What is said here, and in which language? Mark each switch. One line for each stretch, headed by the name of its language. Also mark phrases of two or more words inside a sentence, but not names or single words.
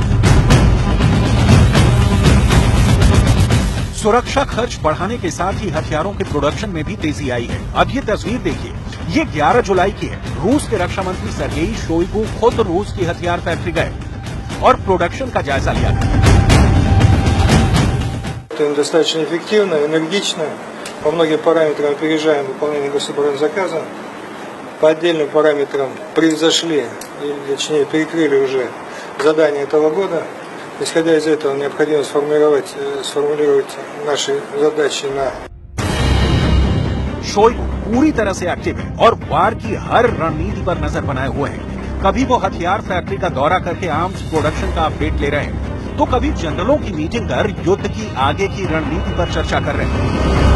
Hindi: सुरक्षा खर्च बढ़ाने के साथ ही हथियारों के प्रोडक्शन में भी तेजी आई है। अब ये तस्वीर देखिए, ये 11 जुलाई की है। रूस के रक्षा मंत्री सर्गेई शोइगु खुद रूस की हथियार फैक्ट्री गए और प्रोडक्शन का जायजा लिया।
Russian: Это достаточно эффективно, энергично. По многим параметрам опережаем выполнение гособоронзаказа. По отдельным параметрам превзошли, или точнее перекрыли уже задания этого года. Исходя из этого, необходимо сформулировать наши задачи на...
Hindi: शोइगु पूरी तरह से एक्टिव है और वार की हर रणनीति पर नजर बनाए हुए हैं। कभी वो हथियार फैक्ट्री का दौरा करके
English: arms production
Hindi: का अपडेट ले रहे हैं, तो कभी जनरलों की मीटिंग कर युद्ध की आगे की रणनीति पर चर्चा कर रहे हैं।